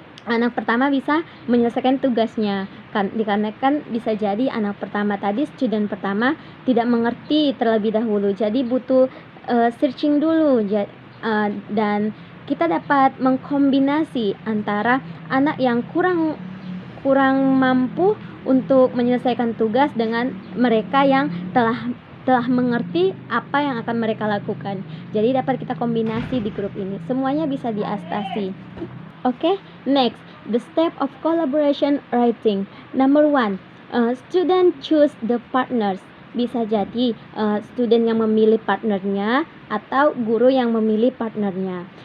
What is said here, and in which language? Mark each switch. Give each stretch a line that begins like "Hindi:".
Indonesian: anak pertama bisa menyelesaikan tugasnya, dikarenakan bisa jadi anak pertama tadi, student pertama tidak mengerti terlebih dahulu, jadi butuh searching dulu, dan kita dapat mengkombinasi antara anak yang kurang mampu untuk menyelesaikan tugas dengan mereka yang telah mengerti apa yang akan mereka lakukan. Jadi dapat kita kombinasi di grup ini. Semuanya bisa diatasi.
English: Okay, next, the step of collaboration writing. Number 1, student choose the partners.
Indonesian: Bisa jadi student yang memilih partnernya atau guru yang memilih partnernya.